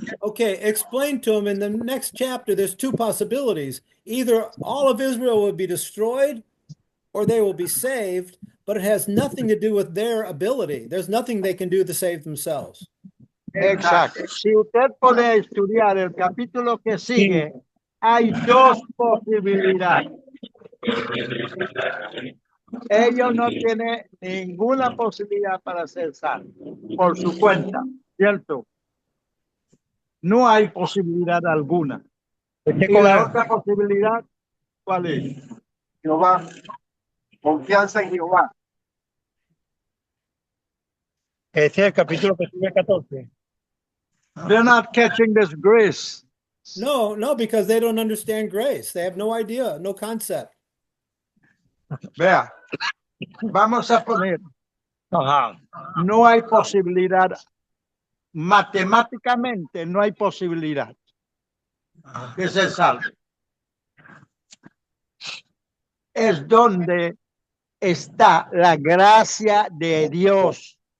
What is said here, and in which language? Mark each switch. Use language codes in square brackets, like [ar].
[en] Okay, explain to him in the next chapter, there's two possibilities. Either all of Israel will be destroyed or they will be saved, but it has nothing to do with their ability. There's nothing they can do to save themselves. [es] Exacto. Si usted puede estudiar el capítulo que sigue, hay dos posibilidades. Ellos no tienen ninguna posibilidad para ser salvos por su cuenta, ¿cierto? No hay posibilidad alguna. Y la otra posibilidad, ¿Cuál es? Jehová. Confianza en Jehová. Ese es el capítulo que sigue 14. [en] They're not catching this grace. No, no, because they don't understand grace. They have no idea, no concept. [es] Vea, vamos a poner, Ajá. no hay posibilidad, matemáticamente no hay posibilidad de ser salvo. Es donde está la gracia de Dios.